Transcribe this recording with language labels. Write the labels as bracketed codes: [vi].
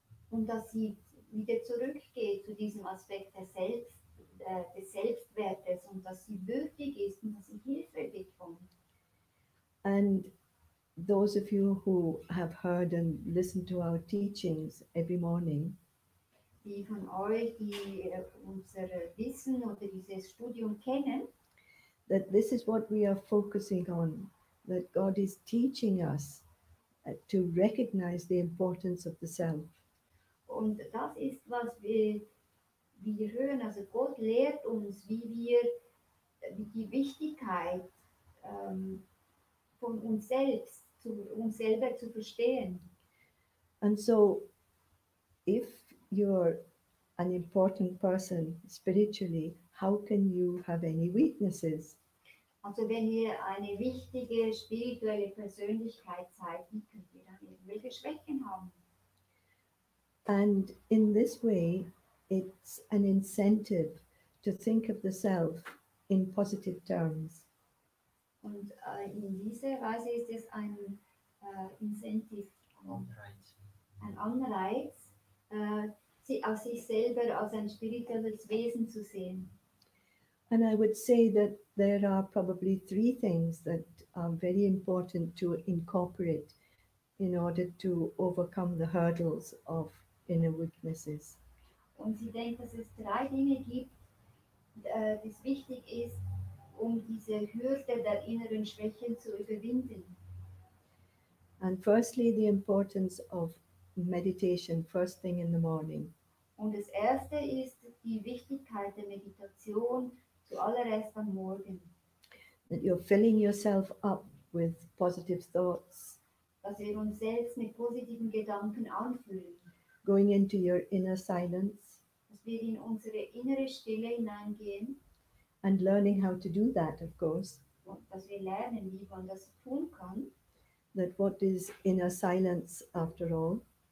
[de] Und dass sie wieder zurückgeht zu diesem Aspekt des Selbstwertes und dass sie würdig ist und dass sie Hilfe bekommt. [en] And those of you who have heard and listened to our teachings every morning, [de] Die von euch, die unser Wissen oder dieses Studium kennen, [en] that this is what we are focusing on, that God is teaching us to recognize the importance of the self. [de] und das ist, was wir hören, also Gott lehrt uns, wie die Wichtigkeit von uns selbst, uns selber zu verstehen. [en] And so, if you're an important person spiritually, how can you have any weaknesses? [de] Also wenn ihr eine wichtige spirituelle Persönlichkeit seid, wie könnt ihr dann irgendwelche Schwächen haben? [en] And in this way, it's an incentive to think of the self in positive terms. [de] Und in dieser Weise ist es ein Incentive, ein Anreiz, aus sich selber als ein spirituelles Wesen zu sehen. [en] And I would say that there are probably three things that are very important to incorporate in order to overcome the hurdles of inner weaknesses. [de] Und sie denkt, dass es drei Dinge gibt, das wichtig ist, diese Hürde der inneren Schwächen zu überwinden. [en] And firstly, the importance of meditation first thing in the morning. [de] Und das erste ist die Wichtigkeit der Meditation zuallererst am Morgen. [en] That you're filling yourself up with positive thoughts, [de] Dass wir uns selbst mit positiven Gedanken anfühlen. [en] going into your inner silence, [de] Dass wir in unsere innere Stille hineingehen [en] and learning how to do that, of course. [de] und dass wir lernen, wie man das tun kann. [en] That what is inner silence after all?